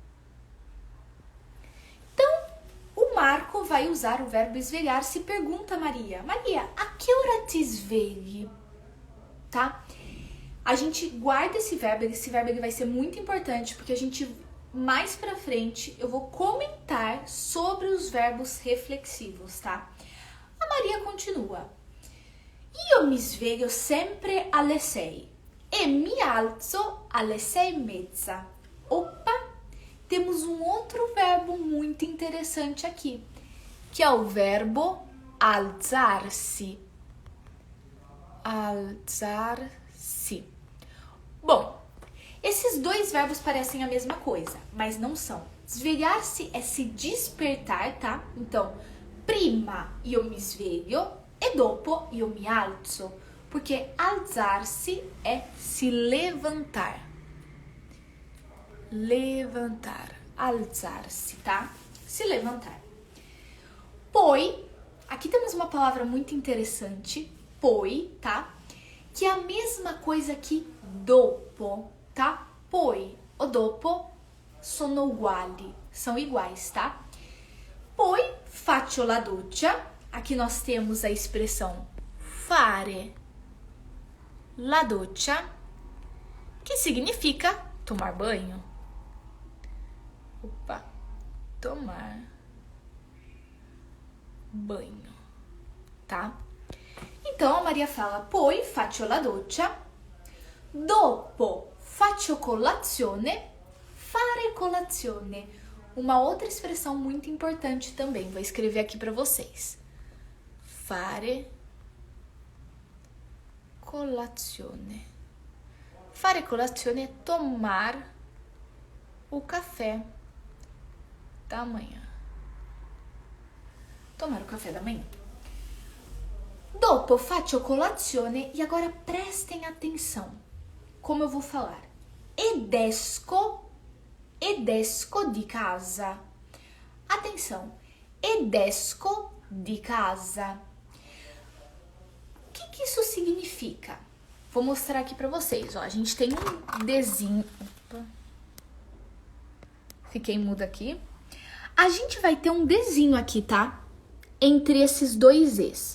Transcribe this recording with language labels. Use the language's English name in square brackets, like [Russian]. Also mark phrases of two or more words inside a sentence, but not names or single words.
[Portuguese] Então, o Marco vai usar o verbo svegliarsi e pergunta a Maria: Maria, a que hora [Italian] te svegli? [Portuguese] Tá? A gente guarda esse verbo ele vai ser muito importante, porque a gente, mais pra frente, eu vou comentar sobre os verbos reflexivos, tá? A Maria continua. [Italian] Io mi sveglio sempre alle 6 e mi alzo alle 6:30. [Portuguese] Opa! Temos um outro verbo muito interessante aqui, que é o verbo alzar-se. Alzar-se. Bom, esses dois verbos parecem a mesma coisa, mas não são. Svegliar-se é se despertar, tá? Então, [Italian] prima io mi sveglio e dopo io mi alzo, [Portuguese] porque alzar-se é se levantar. Levantar, alzar-se, tá? Se levantar. Poi, aqui temos uma palavra muito interessante, poi, tá? Que é a mesma coisa que dopo, tá? [Italian] Poi o dopo sono uguali, [Portuguese] são iguais, tá? [Italian] Poi faccio la doccia, [Portuguese] aqui nós temos a expressão [Italian] fare la doccia, [Portuguese] que significa tomar banho. Opa, tomar banho, tá? Então a Maria fala: [Italian] poi faccio la doccia, dopo faccio colazione, fare colazione. [Portuguese] Uma outra expressão muito importante também, vou escrever aqui para vocês. [Italian] Fare colazione. Fare colazione [Portuguese] é tomar o café da manhã. Tomar o café da manhã. [Italian] Dopo faccio colazione, [Portuguese] e agora prestem atenção como eu vou falar. [Italian] Ed esco di casa. Atenção, ed esco di casa. [Portuguese] O que isso significa? Vou mostrar aqui pra vocês, ó. A gente tem um desenho. Opa. Fiquei muda aqui. A gente vai ter um desenho aqui, tá? Entre esses dois es.